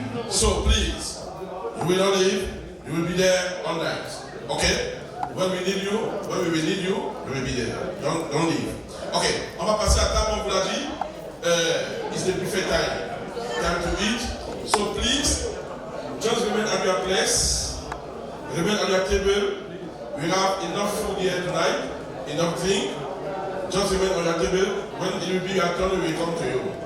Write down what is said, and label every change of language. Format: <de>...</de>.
<en>So please, you will not leave. You will be there all night. Okay? When we need you, we will be there. Don't leave.</en> <fr>Okay, on va passer à table, on vous l'a dit.</fr> <en>It's the buffet time to eat. So please, just remain at your place. Remain at your table. We have enough food here tonight, enough drink. Just remain on your table. When it will be your turn, we will come to you.</en>